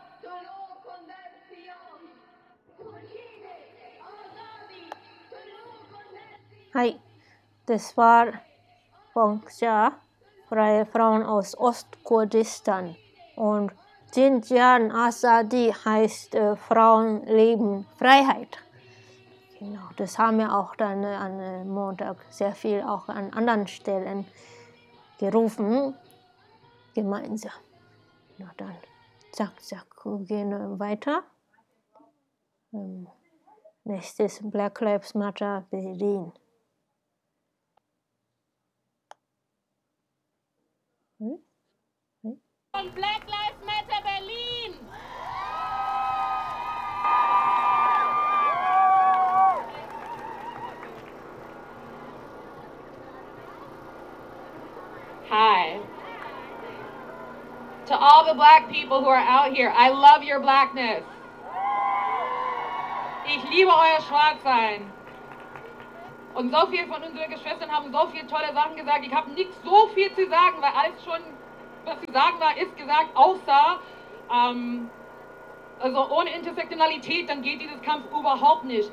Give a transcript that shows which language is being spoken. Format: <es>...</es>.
<de>کلوخ و نرسیانی خورشیده آزادی کلوخ و نرسیانی های دسوار فرانکشا فرای فران از اوستکوردستان و جنجان آزادی هست فران لیبن فرایهیت. Genau, das haben wir auch dann an Montag sehr viel auch an anderen Stellen gerufen, gemeinsam. Na dann, zack, gehen wir weiter. Nächstes Black Lives Matter Berlin. Black Lives Matter Berlin!</de> <en>Hi. To all the black people who are out here, I love your blackness.</en> <de>Ich liebe euer Schwarzsein. Und so viele von unseren Geschwistern haben so viele tolle Sachen gesagt. Ich habe nicht so viel zu sagen, weil alles schon, was zu sagen war, ist gesagt, außer, also ohne Intersektionalität, dann geht dieses Kampf überhaupt nicht.</de>